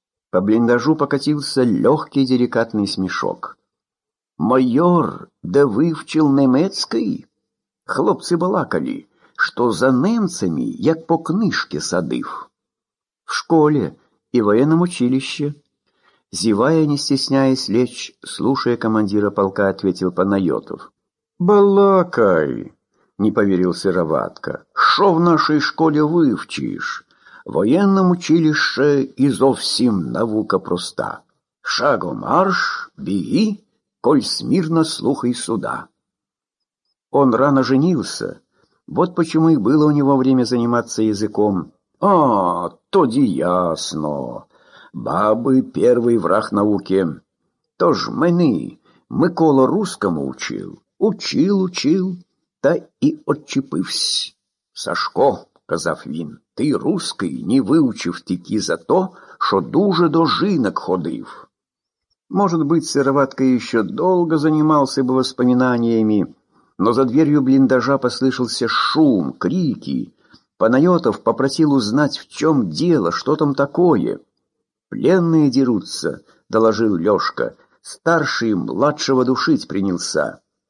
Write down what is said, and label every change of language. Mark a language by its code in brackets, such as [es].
[uk] По бліндажу покатився легкий делікатний смішок. «Майор, де вивчив немецький?» Хлопці балакали, що за немцями, як по книжки садив. В школі і воєнному училищі. [ru] Зівая, не стесняясь лечь, слушая командира полка, ответил Панайотов. [uk] «Балакай!» – не повірив Сироватка. «Що в нашій школі вивчиш? Воєнному училищі і зовсім наука проста. Шагом марш, біги, коль смірно слухай суда». [ru] Он рано женился, вот почему и было у него время заниматься языком. [uk] «А, тоді ясно. [ru] Бабы — первый враг науки. [uk] То ж мені, Микола русскому учил, учил, та и отчепився. Сашко, — казав він, — ти русский, не выучив тільки за то, що дуже до жінок ходив». [ru] Может быть, Сироватка еще долго занимался бы воспоминаниями, но за дверью блиндажа послышался шум, крики. Панайотов попросил узнать, в чем дело, что там такое. «Пленные дерутся», — доложил Лешка. «Старший младшего душить принялся».